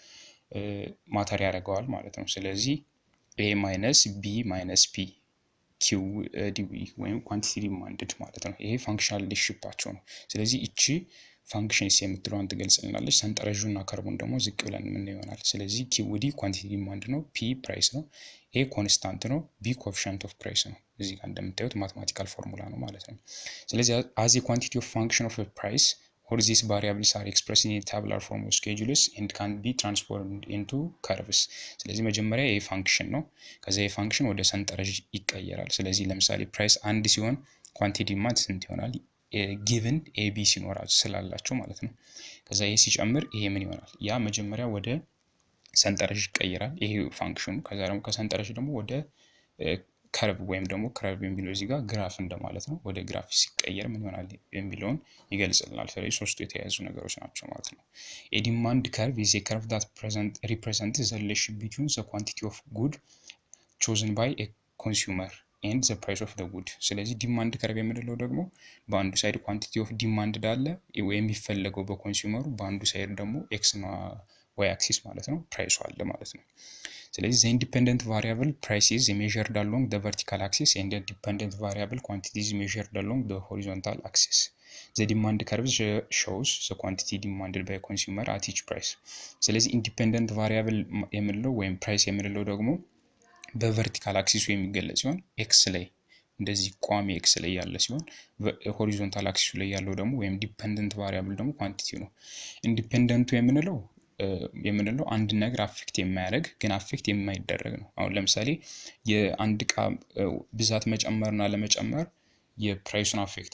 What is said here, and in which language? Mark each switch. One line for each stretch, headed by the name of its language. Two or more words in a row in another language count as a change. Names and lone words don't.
Amharic: ማተር ያደርገዋል ማለት ነው። ስለዚህ
English: A minus B minus P Q DB
Amharic: ወይም
English: quantity demanded
Amharic: ማለት ነው። ይሄ ፋንክሽናል ሪሌሽንሺፓቸው ነው። ስለዚህ እቺ ፋንክሽንስ የምትለውን ትገልጽልናለች። ሰንጠረዡና ከርቡን ደግሞ ዝቅ ብለን ምን ይሆናል? ስለዚህ QD
English: quantity demand
Amharic: ነው፣ P ፕራይስ ነው፣ A ኮንስታንት ነው፣ B
English: coefficient of price
Amharic: ነው። እዚህ ጋር እንደምታዩት
English: mathematical formula
Amharic: ነው ማለት ነው። ስለዚህ
English: as a quantity of function of a price or these variables are expressed in a tabular form of schedules and can be transformed into curves።
Amharic: ስለዚህ መጀመሪያ ይሄ ፋንክሽን ነው። ከዛ ይሄ ፋንክሽን ወደ ሰንጠረዥ ይቀየራል። ስለዚህ ለምሳሌ ፕራይስ 1 ሲሆን
English: quantity demand
Amharic: ስንት ይሆናል?
English: given AB
Amharic: ሲኖራቸው ስላላቸው ማለት ነው። ከዛ ይሄ ሲጨምር ይሄ ምን ይሆናል? ያ መጀመሪያ ወደ ሰንጠረዥ ይቀየራል ይሄ ፋንክሽኑ። ከዛ ደግሞ ከሰንጠረዥ ደግሞ ወደ ከርቭ ወይም ደግሞ ከርቭ የሚለው እዚህ ጋር ግራፍ እንደማለት ነው። ወደ ግራፍ ሲቀየር ምን ይሆናል የሚለውን ይገልጽልናል። ስለዚህ ሶስቱ የተያያዙ ነገሮች ናቸው ማለት ነው።
English: a demand curve is a curve that represents the relation between the quantity of good chosen by a consumer and the price of the good።
Amharic: ስለዚህ
English: demand curve
Amharic: የምንለው ደግሞ በአንዱ ሳይድ
English: quantity of demand
Amharic: አለ የሚፈለገው በኮንሱመሩ፣ በአንዱ ሳይድ ደግሞ ኤክስ እና ዋይ አክሲስ ማለት ነው ፕራይሱ አለ ማለት ነው።
English: ስለዚህ the independent variable price is measured along the vertical axis and the dependent variable quantity is measured along the horizontal axis። the demand curve shows the quantity demanded by consumer at each price
Amharic: ስለዚህ ኢንዲፔንደንት ቫሪያብል የምንለው ወይም ፕራይስ የምንለው ደግሞ በቨርቲካል አክሲሱ የሚገለጽ ሲሆን ኤክስ ላይ እንደዚህ ቋሚ ኤክስ ላይ ያለ ሲሆን ሆሪዞንታል አክሲሱ ላይ ያለው ደግሞ ወይም ዲፔንደንት ቫሪያብል ደግሞ ኳንቲቲ ነው ኢንዲፔንደንቱ የምንለው አንድ ነገር አፌክት የማያደርግ ግን አፌክት የማይደረግ ነው አሁን ለምሳሌ የአንድ ዕቃ ብዛት መጨመርና ለመጨመር የፕራይሱን አፌክት